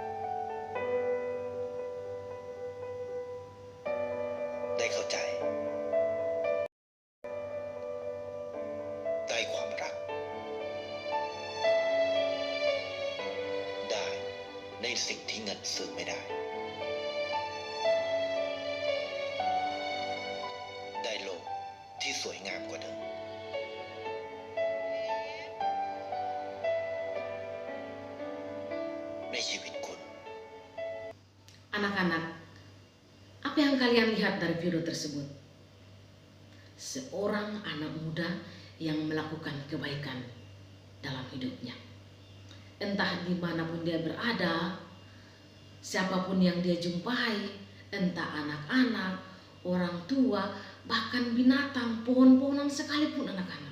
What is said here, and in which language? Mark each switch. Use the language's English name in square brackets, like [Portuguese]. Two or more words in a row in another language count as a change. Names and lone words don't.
[Thai] ได้เข้าใจ ได้ความรัก ได้ในสิ่งที่เงินซื้อไม่ได้ ได้โลกที่สวยงามกว่าเดิม ในชีวิตคุณ [Indonesian] Anak-anak, apa yang kalian lihat dari video tersebut? Seorang anak muda yang melakukan kebaikan dalam hidupnya. Entah dimanapun dia berada, siapapun yang dia jumpai, entah anak-anak, orang tua, bahkan binatang, pohon-pohonan sekalipun anak-anak.